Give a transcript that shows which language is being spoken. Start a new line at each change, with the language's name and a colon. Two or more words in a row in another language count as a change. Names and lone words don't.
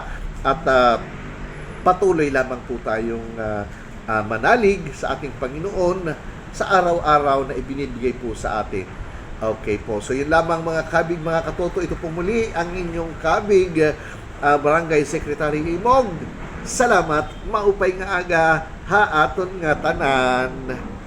Filipino: At patuloy lamang po tayong manalig sa ating Panginoon sa araw-araw na ibinibigay po sa atin. Okay po. So yun lamang mga kabig, mga katoto. Ito po muli ang inyong kabig, Barangay Secretary Imog. Salamat.
Waray: Maupay nga aga. Haaton nga tanan.